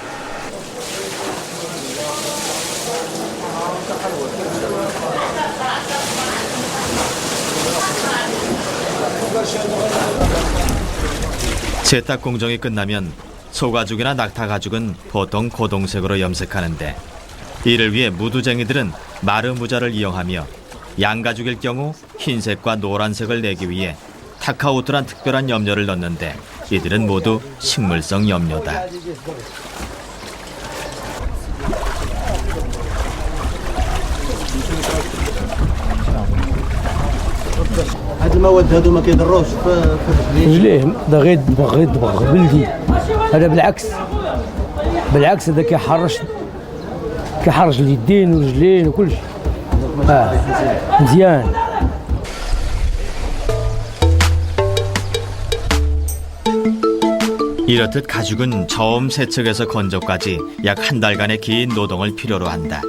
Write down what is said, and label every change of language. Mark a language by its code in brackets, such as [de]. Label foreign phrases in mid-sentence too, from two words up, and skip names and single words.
[ko] 세탁 공정이 끝나면 소가죽이나 낙타가죽은 보통 고동색으로 염색하는데, 이를 위해 무두쟁이들은 마르무자를 이용하며 양가죽일 경우 흰색과 노란색을 내기 위해 타카우트란 특별한 염료를 넣는데, 이들은 모두 식물성 염료다. [ar] هاد المواد هادو ما كيضروش في رجليه ده غير دبغ بلدي. هذا بالعكس هذا كيحرش اليدين والرجلين وكل شيء. مزيان. [ko] 이렇듯 가죽은 저음 세척에서 건조까지 약 한 달간의 긴 노동을 필요로 한다.